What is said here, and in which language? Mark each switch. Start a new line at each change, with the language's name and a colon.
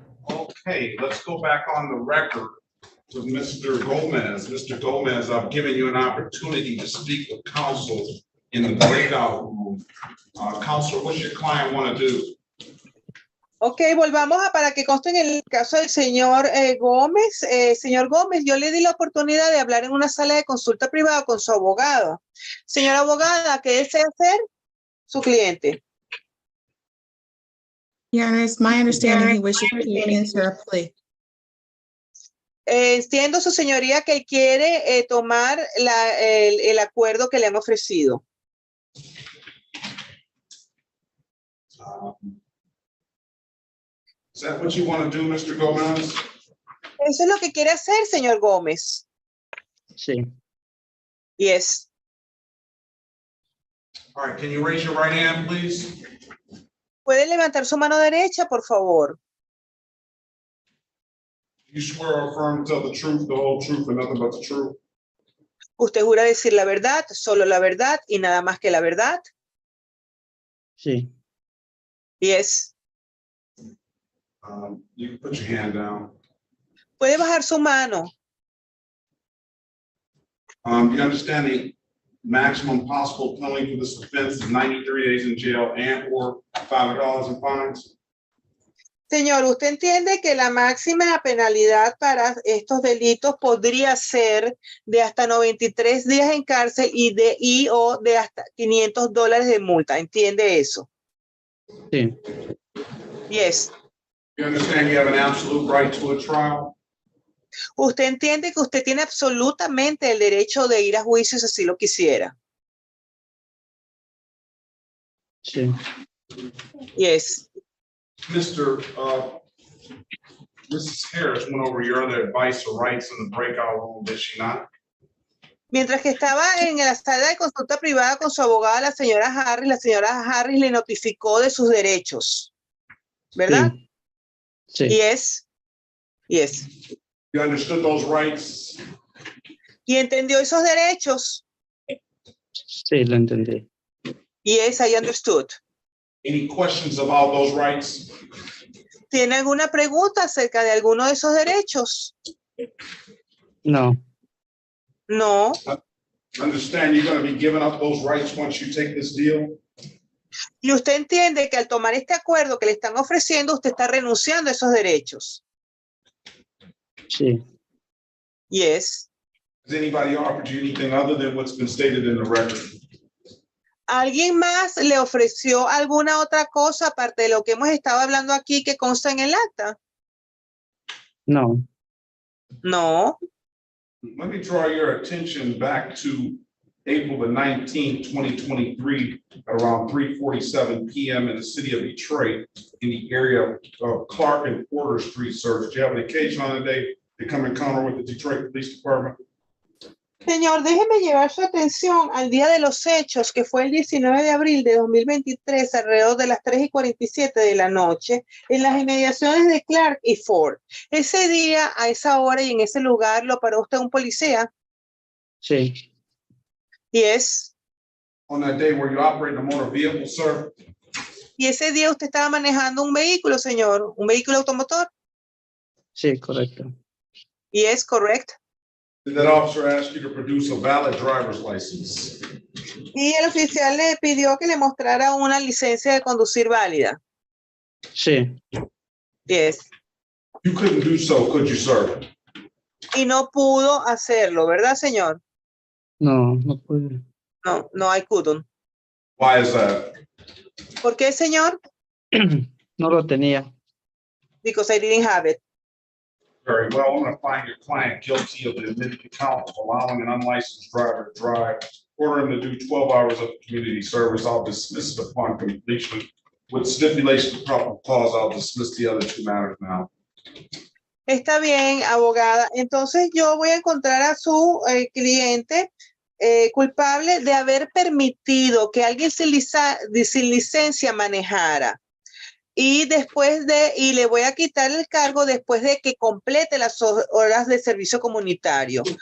English: Okay, let's go back on the record with Mr. Gomez. Mr. Gomez, I've given you an opportunity to speak with counsel in the breakout room. Counselor, what's your client want to do?
Spanish: Ok, volvamos a para que conste en el caso del señor Gómez. Señor Gómez, yo le di la oportunidad de hablar en una sala de consulta privada con su abogado. Señora abogada, ¿qué desea hacer su cliente?
English: Your Honor, it's my understanding he wishes to enter a plea.
Spanish: Entiendo, su señoría, que él quiere tomar el acuerdo que le han ofrecido.
English: Is that what you want to do, Mr. Gomez?
Spanish: Eso es lo que quiere hacer, señor Gómez. Sí.
English: Yes. All right, can you raise your right hand, please?
Spanish: ¿Puede levantar su mano derecha, por favor?
English: You swear or affirm to tell the truth, the whole truth, and nothing but the truth?
Spanish: ¿Usted jura decir la verdad, solo la verdad y nada más que la verdad? Sí.
English: Yes. You can put your hand down.
Spanish: ¿Puede bajar su mano?
English: You understand the maximum possible penalty for this offense is 93 days in jail and or $500 in fines?
Spanish: Señor, ¿usted entiende que la máxima penalidad para estos delitos podría ser de hasta 93 días en cárcel y o de hasta $500 de multa? ¿Entiende eso? Sí.
English: Yes. You understand you have an absolute right to a trial?
Spanish: ¿Usted entiende que usted tiene absolutamente el derecho de ir a juicio si así lo quisiera? Sí.
English: Yes. Mr. Mrs. Harris went over your other advice or rights in the breakout room, did she not?
Spanish: Mientras que estaba en la sala de consulta privada con su abogada, la señora Harris le notificó de sus derechos, ¿verdad? Sí.
English: Yes. Yes. You understood those rights?
Spanish: ¿Y entendió esos derechos? Sí, lo entendí.
English: Yes, I understood. Any questions about those rights?
Spanish: ¿Tiene alguna pregunta acerca de alguno de esos derechos? No.
English: No. Understand you're going to be giving up those rights once you take this deal?
Spanish: Y usted entiende que al tomar este acuerdo que le están ofreciendo, usted está renunciando a esos derechos. Sí.
English: Yes. Has anybody offered you anything other than what's been stated in the record?
Spanish: ¿Alguien más le ofreció alguna otra cosa aparte de lo que hemos estado hablando aquí que consta en el acta? No.
English: No. Let me draw your attention back to April the 19th, 2023, at around 3:47 p.m. in the city of Detroit, in the area of Clark and Porter Street search. Do you have an occasion on the day to come encounter with the Detroit Police Department?
Spanish: Señor, déjeme llevar su atención al día de los hechos, que fue el 19 de abril de 2023, alrededor de las 3:47 de la noche, en las inmediaciones de Clark y Ford. Ese día, a esa hora y en ese lugar, ¿lo paró usted un policía? Sí.
English: Yes. On that day, were you operating a motor vehicle, sir?
Spanish: Y ese día usted estaba manejando un vehículo, señor, un vehículo automotor. Sí, correcto.
English: Yes, correct. Did that officer ask you to produce a valid driver's license?
Spanish: Y el oficial le pidió que le mostrara una licencia de conducir válida. Sí.
English: Yes. You couldn't do so, could you, sir?
Spanish: Y no pudo hacerlo, ¿verdad, señor? No, no pude.
English: No, no, I couldn't. Why is that?
Spanish: ¿Por qué, señor? No lo tenía.
English: Because I didn't have it. Very well. I'm going to find your client guilty of the admitted count of allowing an unlicensed driver to drive, order him to do 12 hours of community service. I'll dismiss it upon completion. With stipulation of probable cause, I'll dismiss the other two matters now.
Spanish: Está bien, abogada. Entonces yo voy a encontrar a su cliente culpable de haber permitido que alguien sin licencia manejara. Y le voy a quitar el cargo después de que complete las horas de servicio comunitario.